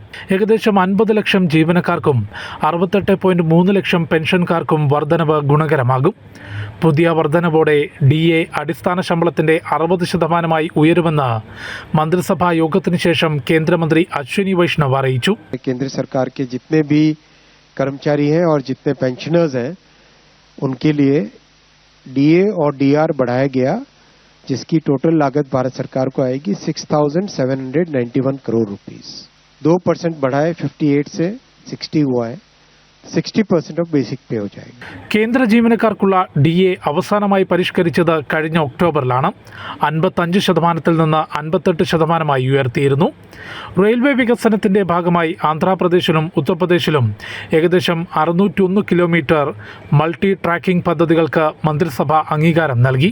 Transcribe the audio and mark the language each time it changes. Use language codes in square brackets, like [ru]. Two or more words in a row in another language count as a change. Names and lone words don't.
[ml] ഏകദേശം 50 ലക്ഷം ജീവനക്കാർക്കും 68.3 ലക്ഷം പെൻഷൻകാർക്കും വർധനവ് ഗുണകരമാകും. പുതിയ വർധനവോടെ DA അടിസ്ഥാന ശമ്പളത്തിന്റെ 60% ഉയരുമെന്ന് മന്ത്രിസഭാ യോഗത്തിന് ശേഷം കേന്ദ്രമന്ത്രി അശ്വിനി വൈഷ്ണവ് അറിയിച്ചു. [hi] केंद्र सरकार के जितने भी कर्मचारी हैं और जितने पेंशनर्स हैं उनके लिए DA और DR बढ़ाया गया, जिसकी टोटल लागत भारत सरकार को आएगी 6,791 करोड़ रुपीस. 2% बढ़ाए 58 से 60 हुआ है. [en] 60% of basic pay [hi] हो जाएगा. [ml] കേന്ദ്ര ജീവനക്കാർക്കുള്ള DA അവസാനമായി പരിഷ്കരിച്ചത് കഴിഞ്ഞ ഒക്ടോബറിലാണ്. 55% നിന്ന് 58% ഉയർത്തിയിരുന്നു. റെയിൽവേ വികസനത്തിന്റെ ഭാഗമായി ആന്ധ്രാപ്രദേശിലും ഉത്തർപ്രദേശിലും ഏകദേശം 601 കിലോമീറ്റർ [en] multi tracking [ml] പദ്ധതികൾക്ക് മന്ത്രിസഭ അംഗീകാരം നൽകി.